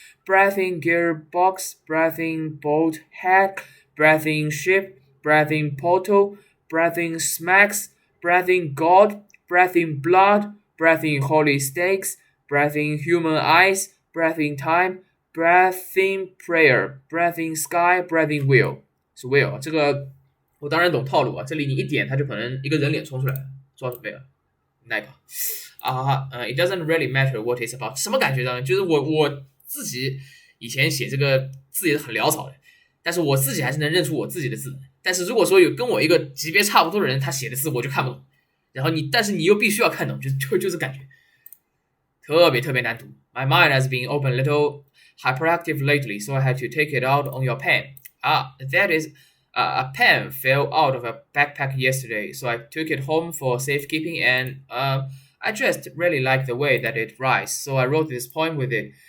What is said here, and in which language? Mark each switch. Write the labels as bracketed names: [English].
[English] breathing gearbox, breathing boat head, breathing ship, breathing portal, breathing smacks, breathing God, breathing blood, breathing holy stakes, breathing human eyes, breathing time, breathing prayer, breathing sky, breathing wheel 是 wheel [Chinese] 这个我当然懂套路啊，这里你一点它就可能一个人脸冲出来了，做好准备了。那个 [English] it doesn't really matter what it's about， [Chinese] 什么感觉呢？就是我自己以前写这个字也是很潦草的，但是我自己还是能认出我自己的字。但是如果说有跟我一个级别差不多的人，他写的字我就看不懂，然后但是你又必须要看懂，就是感觉特别难读。 [English] My mind has been open a little hyperactive lately, so I had to take it out on your pen. That is, a pen fell out of a backpack yesterday, so I took it home for safekeeping, and I just really like the way that it writes, so I wrote this poem with it.